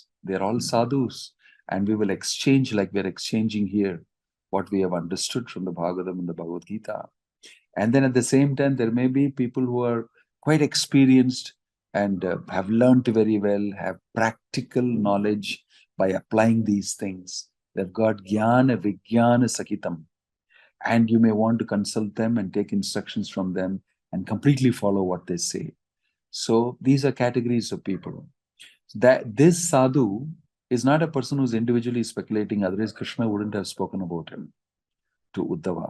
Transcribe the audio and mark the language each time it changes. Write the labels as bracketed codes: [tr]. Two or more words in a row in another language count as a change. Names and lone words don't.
[en] They're all sadhus, and we will exchange like we're exchanging here what we have understood from the Bhagavatam and the Bhagavad Gita. And then at the same time, there may be people who are quite experienced and have learned very well, have practical knowledge by applying these things. They've got [sa] jnana vijnana sakitam. [en] And you may want to consult them and take instructions from them and completely follow what they say. So these are categories of people. That this sadhu is not a person who's individually speculating, otherwise Krishna wouldn't have spoken about him to Uddhava.